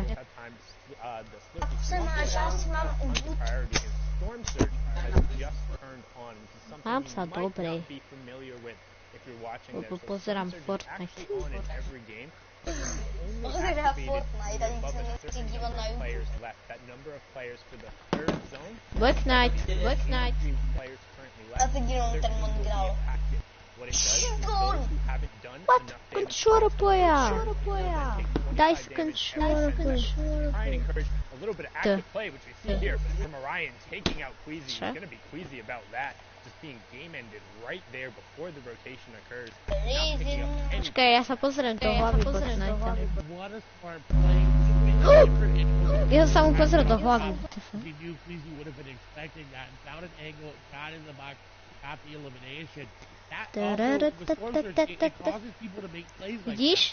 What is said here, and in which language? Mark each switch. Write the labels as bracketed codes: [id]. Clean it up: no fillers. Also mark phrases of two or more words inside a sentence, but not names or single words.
[sk] Ako sa máš? Ja si mám ubud. Mám sa dobre. Lebo pozerám Fortnite. Pozerám Fortnite, ani sa nechci dívať na YouTube. Black Knight. [cs] A teď jenom ten mod grál. [en] What? Controller player. Dice controller. Try and encourage a little bit of active play, which we see here from Orion taking out Queasy. He's going to be queasy about that. Just being game ended right there before the rotation occurs. [sk] Počkaj, ja sa pozriem do hlavy Fortnite. Ja sa mu pozriem do hlavy. Vidíš?